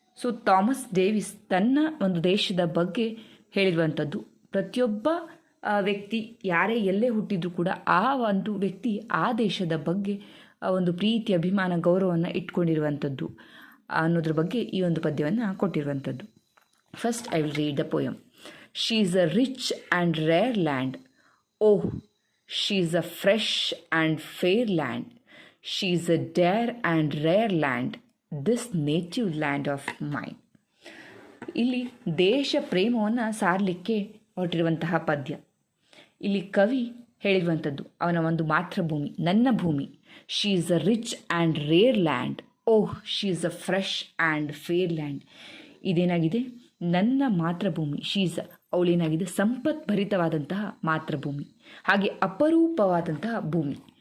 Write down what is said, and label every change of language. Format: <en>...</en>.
<kn>So Thomas Davis ತನ್ನ ಒಂದು ದೇಶದ ಬಗ್ಗೆ ಹೇಳಿರುವಂಥದ್ದು. ಪ್ರತಿಯೊಬ್ಬ ವ್ಯಕ್ತಿ ಯಾರೇ ಎಲ್ಲೇ ಹುಟ್ಟಿದ್ರೂ ಕೂಡ ಆ ಒಂದು ವ್ಯಕ್ತಿ ಆ ದೇಶದ ಬಗ್ಗೆ ಒಂದು ಪ್ರೀತಿ, ಅಭಿಮಾನ, ಗೌರವವನ್ನು ಇಟ್ಕೊಂಡಿರುವಂಥದ್ದು ಅನ್ನೋದ್ರ ಬಗ್ಗೆ ಈ ಒಂದು ಪದ್ಯವನ್ನು ಕೊಟ್ಟಿರುವಂಥದ್ದು.</kn> <en>First I will read the poem. She is a rich and rare land. Oh, she is a fresh and fair land. She is a dear and rare land, this native land of mine.</en> <kn>ಇಲ್ಲಿ ದೇಶ ಪ್ರೇಮವನ್ನು ಸಾರಲಿಕ್ಕೆ ಹೊರಟಿರುವಂತಹ ಪದ್ಯ. ಇಲ್ಲಿ ಕವಿ ಹೇಳಿರುವಂಥದ್ದು ಅವನ ಒಂದು ಮಾತೃಭೂಮಿ, ನನ್ನ ಭೂಮಿ.</kn> <en>She is a rich and rare land. Oh, she is a fresh and fair land.</en> <kn>ಇದೇನಾಗಿದೆ, ನನ್ನ ಮಾತೃಭೂಮಿ. ಶೀಸ್ ಅವಳೇನಾಗಿದೆ, ಸಂಪತ್ಭರಿತವಾದಂತಹ ಮಾತೃಭೂಮಿ, ಹಾಗೆ ಅಪರೂಪವಾದಂತಹ ಭೂಮಿ.</kn>